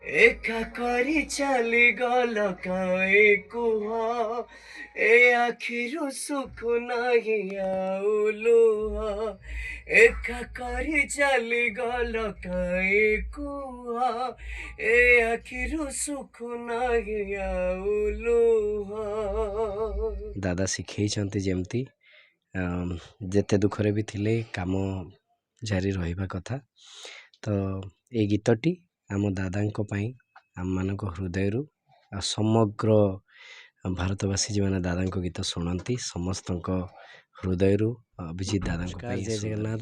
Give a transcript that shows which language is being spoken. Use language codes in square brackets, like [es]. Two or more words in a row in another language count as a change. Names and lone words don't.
[or] ଏକା କରି ଚାଲି ଗଲ କାହିଁ କୁହ ଏ ଆଖିରୁ ସୁଖ ନାହିଁ ଆଉ ଲୁହ ଏକା କରି ଚାଲି ଗଲ କାହିଁ କୁହ ଏ ଆଖିରୁ ସୁଖ ନାହିଁ ଆଉ ଲୁହ। ଦାଦା ଶିଖେଇଛନ୍ତି ଯେମିତି ଯେତେ ଦୁଃଖରେ ବି ଥିଲେ କାମ ଜାରି ରହିବା କଥା। ତ ଏଇ ଗୀତଟି ଆମ ଦାଦାଙ୍କ ପାଇଁ ଆମମାନଙ୍କ ହୃଦୟରୁ ଆଉ ସମଗ୍ର ଭାରତବାସୀ ଯେଉଁମାନେ ଦାଦାଙ୍କ ଗୀତ ଶୁଣନ୍ତି ସମସ୍ତଙ୍କ ହୃଦୟରୁ ଅଭିଜିତ ଦାଦାଙ୍କ ପାଇଁ ଜୟ ଜଗନ୍ନାଥ।